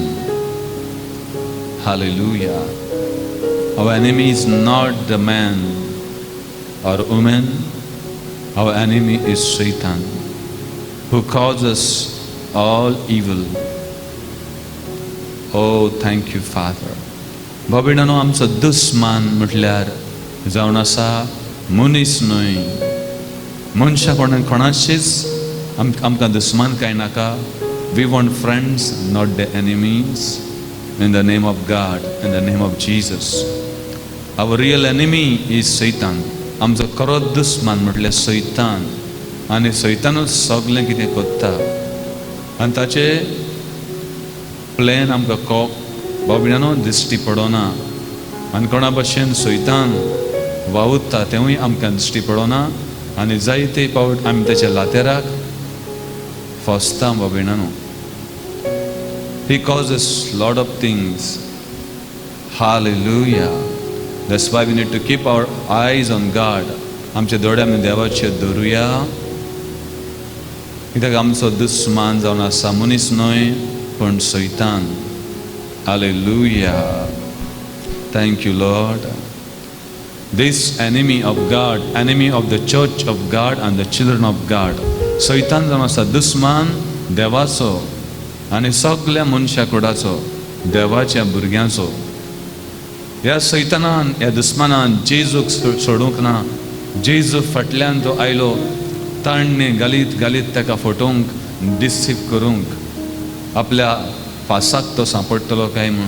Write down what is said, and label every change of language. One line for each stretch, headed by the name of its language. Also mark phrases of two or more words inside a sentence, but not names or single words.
English: Hallelujah. Our enemy is not the man or woman. Our enemy is Satan, who causes all evil. Oh, thank you, Father.
Konkani: बाबिडानो आमचो दुस्मान म्हटल्यार जावन आसा मनीस न्हय. मनशा कोणाचीच आमकां दुस्मान काय नाका.
English: We want friends, not the enemies. In the name of God, in the name of Jesus. Our real enemy is Satan.
Konkani: आमचो खरो दुस्मान म्हटल्यार सैतान. आनी सैतानूच सगळें कितें करता. आनी ताचे प्लॅन आमकां बाबिडानो दिश्टी पडोना. आनी कोणा भाशेन सैतान वावुरता तेवूय आमकां दिश्टी पडोना. आनी जायते फावट आमी ताच्या लातेराक फसता बाबिडानो.
English: He causes lot of things. Hallelujah. That's why we need to keep our eyes on God.
Konkani: आमचे दोळे आमी देवाचेर दवरुया. कित्याक आमचो दुस्मान जावन आसा मनीस न्हय पण सैतान.
English: Hallelujah. Thank you, Lord. This enemy of God, enemy of the church of God and the children of God.
Konkani: सैतान जावन आसा दुस्मान देवाचो आनी सगळ्या मनशा कुडाचो, देवाच्या भुरग्यांचो. ह्या सैतानान, ह्या दुस्मानान जेजूक सोडूंक ना. जेजू फाटल्यान तो आयलो ताणणे घालीत घालीत ताका फटोवंक, डिसीव करूंक, आपल्या फासाक तो सांपडटलो काय म्हूण.